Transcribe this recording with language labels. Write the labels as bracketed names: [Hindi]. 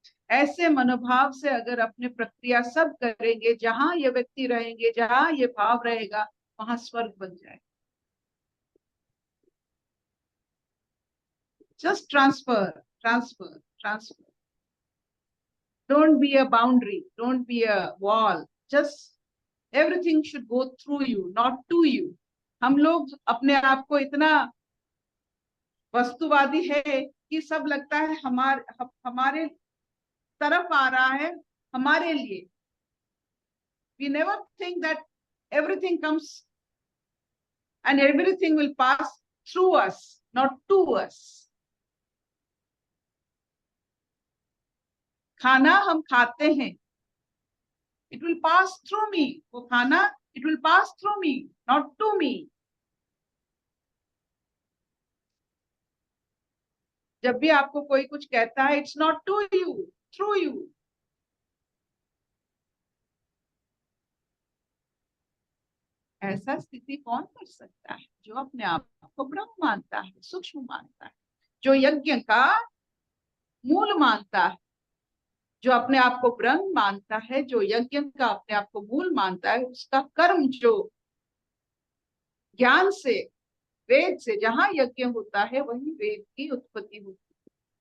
[Hindi] ऐसे मनोभाव से अगर अपने प्रक्रिया सब करेंगे, जहां ये व्यक्ति रहेंगे, जहां ये भाव रहेगा, वहां स्वर्ग बन जाए। [English] Just transfer, transfer, transfer. Don't be a boundary, don't be a wall. Just everything should go through you, not to you. [Hindi] हम लोग अपने आप को इतना वस्तुवादी है कि सब लगता है हमारे तरफ आ रहा है, हमारे लिए। [English] We never think that everything comes and everything will pass through us, not to us. [Hindi] खाना हम खाते हैं, [English] it will pass through me. [Hindi] वो खाना, [English] it will pass through me, not to me. [Hindi] जब भी आपको कोई कुछ कहता है, [English] It's not to you, through you. [Hindi] ऐसा स्थिति कौन कर सकता है? जो अपने आप को ब्रह्म मानता है, सूक्ष्म मानता है, जो यज्ञ का मूल मानता है, जो अपने आप को ब्रह्म मानता है, जो यज्ञ का अपने आप को मूल मानता है, उसका कर्म जो ज्ञान से, वेद से जहां यज्ञ होता है, वही वेद की उत्पत्ति होती है।